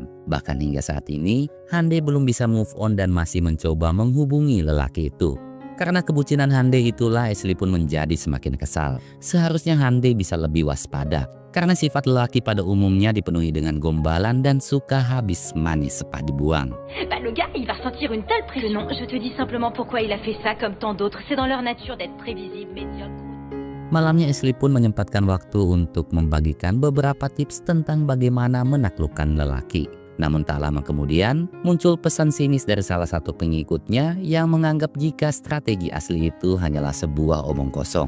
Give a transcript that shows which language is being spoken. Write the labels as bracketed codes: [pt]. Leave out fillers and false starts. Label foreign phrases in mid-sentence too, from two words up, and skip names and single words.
[id] Bahkan hingga saat ini, Hande belum bisa [en] move on [id] dan masih mencoba menghubungi lelaki itu. Karena kebucinan Hande itulah Ashley pun menjadi semakin kesal. Seharusnya Hande bisa lebih waspada. Karena sifat lelaki pada umumnya dipenuhi dengan gombalan dan suka habis manis sepah dibuang. [fr] Bah, le gars, il va ressentir une telle pression. Non, je te dis simplement pourquoi il a fait ça comme tant d'autres. C'est dans leur nature d'être prévisible, médiocre. [id] Malamnya Ashley pun menyempatkan waktu untuk membagikan beberapa tips tentang bagaimana menaklukkan lelaki. Namun tak lama kemudian, muncul pesan sinis dari salah satu pengikutnya yang menganggap jika strategi Ashley itu hanyalah sebuah omong kosong.